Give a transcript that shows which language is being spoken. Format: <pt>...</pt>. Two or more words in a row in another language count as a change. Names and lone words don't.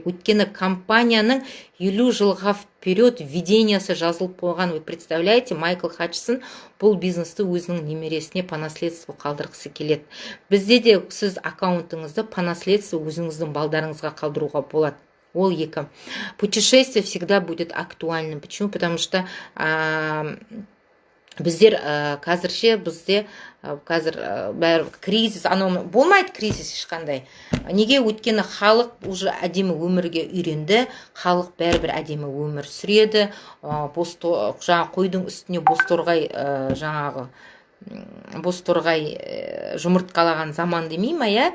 <kk>Өйткені компанияның 50 жылға вперед видениясы жазылып қойған.</kk> <ru>Вы представляете,</ru> <kk>Майкл Хатчсон бұл бизнесті өзінің немересіне</kk> <ru>по наследству</ru> <kk>қалдырғысы келеді. Бізде де сіз аккаунтыңызды</kk> <ru>по наследству</ru> <kk>өзіңіздің балдарыңызға қалдыруға болады. Ол екі.</kk> <ru>Путешествие всегда будет актуальным. Почему? Потому что</ru> <kk>біздер қазірше бізде қазір бәрі кризис, анау болмайды кризис ешқандай. Неге? Өйткені халық уже әдемі өмірге үйренді, халық бәрібір әдемі өмір сүреді. Жаңа қойдың үстіне бозторғай жұмыртқалаған заман демей ма, я?</kk>